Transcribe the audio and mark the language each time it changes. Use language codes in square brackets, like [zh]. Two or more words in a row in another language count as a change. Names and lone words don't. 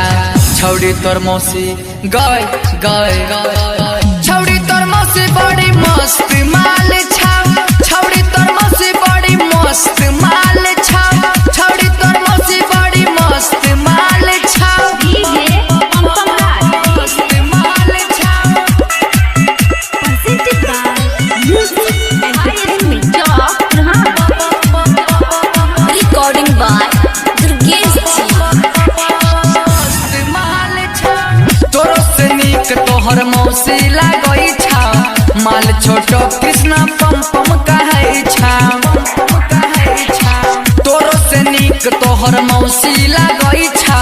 [mai] छौड़ी तोर मौसी गए छौड़ी तोर मौसी बड़ी मस्त माल छाव। छौड़ी तोर मौसी बड़ी मस्त माल छाव। छौड़ी तोर मौसी बड़ी मस्त माल छाव। मस्त माल छाव। [en] Presented by Music Entertainment. Recording by Durgesh ji. [mai] मस्त माल छाव। तोरो से नीक तोहर मौसी लागई छा। माल छोटो कृष्णा पम पम कहै छा। तोरो से नीक तोहर मौसी लागई छा।